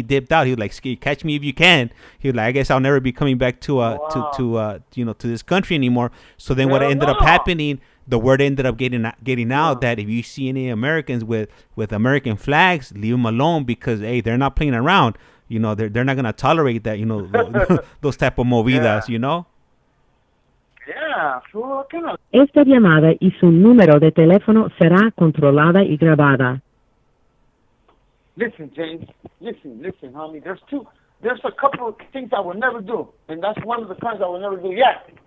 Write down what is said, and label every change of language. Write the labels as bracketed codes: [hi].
[en] He dipped out. He was like, "Catch me if you can." He was like, "I guess I'll never be coming back to this country anymore." So then what ended up happening, the word ended up getting out that if you see any Americans with American flags, leave them alone, because hey, they're not playing around. You know, they're not gonna tolerate that. You know, those type of movidas. You know. Yeah, sure. [es] Esta llamada y su número de teléfono será controlada y grabada. [en] Listen, James. Listen, homie. There's a couple of things I would never do, and that's one of the crimes I would never do. Yeah.